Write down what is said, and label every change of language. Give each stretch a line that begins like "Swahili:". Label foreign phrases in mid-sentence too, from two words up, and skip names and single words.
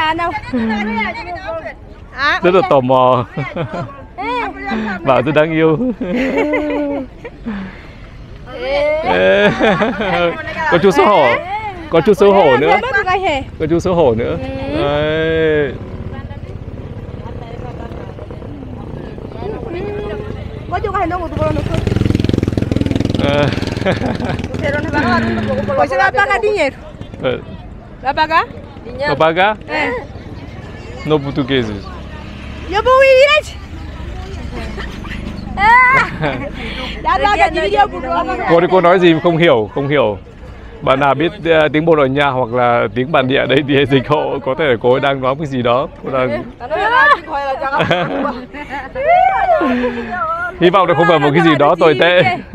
Vietnamese: Rất là tò mò. Bảo rất đáng yêu. Có chút xấu hổ. Có chút xấu hổ nữa. Có chút xấu hổ nữa. Đấy.
Portuguese: Você vai pagar dinheiro? Vai pagar? Vou pagar? No português. Eu vou ir direito.
Vietnamese: Cô nói gì mà không hiểu, không hiểu. Bạn nào biết tiếng Bồ Đào Nha hoặc là tiếng bản địa đấy thì dịch hộ, có thể cô ấy đang nói cái gì đó. Cô đang... Hy vọng là không phải một cái gì đó tồi tệ.